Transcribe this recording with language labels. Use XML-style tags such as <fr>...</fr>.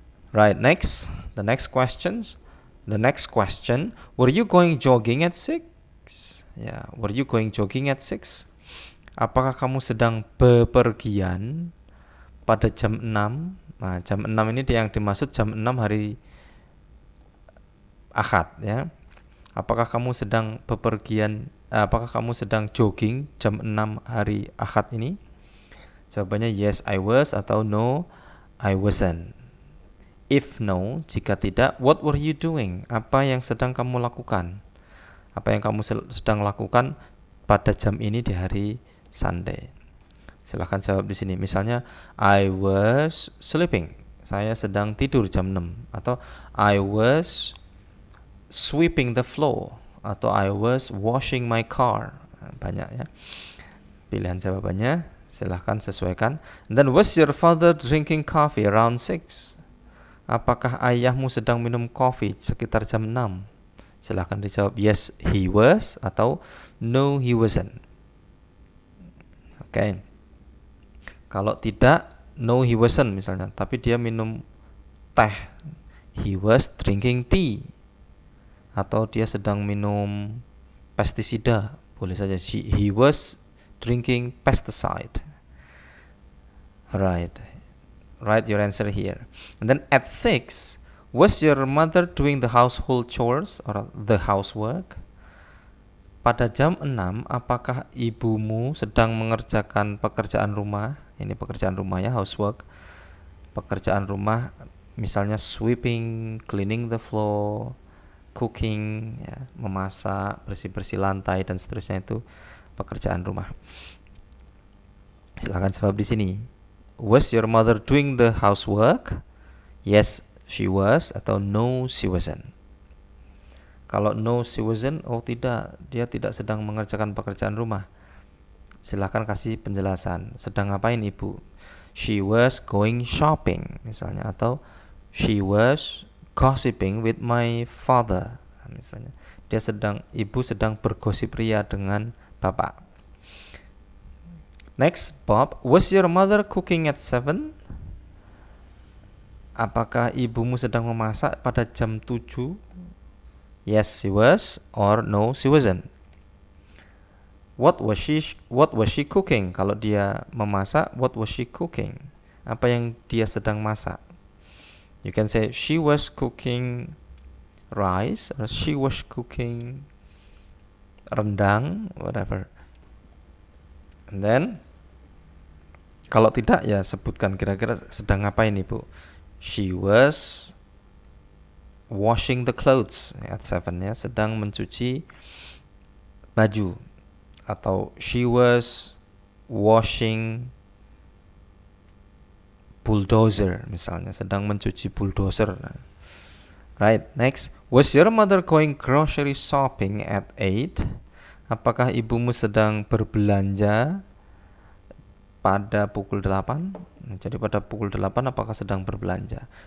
<en>Right, next, the next questions. The next question, were you going jogging at 6? Ya, were you going jogging at 6?</en> <id>Apakah kamu sedang bepergian pada jam 6? Nah, jam 6 ini yang dimaksud jam 6 hari Ahad ya. Apakah kamu sedang bepergian, apakah kamu sedang jogging jam 6 hari Ahad ini?</id> <en>Jawabannya yes I was atau no I wasn't. If no,</en> <id>jika tidak,</id> <en>what were you doing?</en> <id>Apa yang sedang kamu lakukan? Apa yang kamu sedang lakukan pada jam ini di hari Sunday? Silahkan jawab di sini. Misalnya,</id> <en>I was sleeping.</en> <id>Saya sedang tidur jam 6.</id> <en>Atau I was sweeping the floor. Atau I was washing my car.</en> <id>Banyak ya. Pilihan jawabannya silahkan sesuaikan.</id> <en>And then, was your father drinking coffee around 6?</en> <id>Apakah ayahmu sedang minum kopi sekitar jam 6? Silahkan dijawab</id> <en>yes he was atau no he wasn't. Oke.</en> <id>Kalau tidak,</id> <en>no he wasn't</en> <id>misalnya, tapi dia minum teh,</id> <en>he was drinking tea.</en> <id>Atau dia sedang minum pestisida, boleh saja</id> <en>he was drinking pesticide.</en> <id>Right.</id> <en>Write your answer here. And then at 6, was your mother doing the household chores or the housework?</en> <id>Pada jam 6, apakah ibumu sedang mengerjakan pekerjaan rumah? Ini pekerjaan rumah ya, housework. Pekerjaan rumah misalnya</id> <en>sweeping, cleaning the floor, cooking,</en> <id>ya, memasak, bersih-bersih lantai dan seterusnya, itu pekerjaan rumah. Silahkan jawab di sini.</id> <en>Was your mother doing the housework? Yes, she was, atau no, she wasn't.</en> <id>Kalau</id> <en>no, she wasn't,</en> <id>oh tidak, dia tidak sedang mengerjakan pekerjaan rumah. Silahkan kasih penjelasan. Sedang ngapain ibu?</id> <en>She was going shopping misalnya, atau she was gossiping with my father misalnya.</en> <id>Ibu sedang bergosip ria dengan bapak.</id> <en>Next, Bob, was your mother cooking at 7?</en> <id>Apakah ibumu sedang memasak pada jam 7?</id> <en>Yes, she was, or no, she wasn't. What was she cooking?</en> <id>Kalau dia memasak,</id> <en>what was she cooking?</en> <id>Apa yang dia sedang masak?</id> <en>You can say she was cooking rice, or she was cooking rendang, whatever. And then</en> <id>kalau tidak ya sebutkan kira-kira sedang ngapain Ibu.</id> <en>She was washing the clothes at 7 ya,</en> <id>sedang mencuci baju.</id> <en>Atau she was washing bulldozer</en> <id>misalnya, sedang mencuci</id> <en>bulldozer. Right, next. Was your mother going grocery shopping at 8?</en> <id>Apakah ibumu sedang berbelanja pada pukul 8? Jadi pada pukul 8 apakah sedang berbelanja?</id>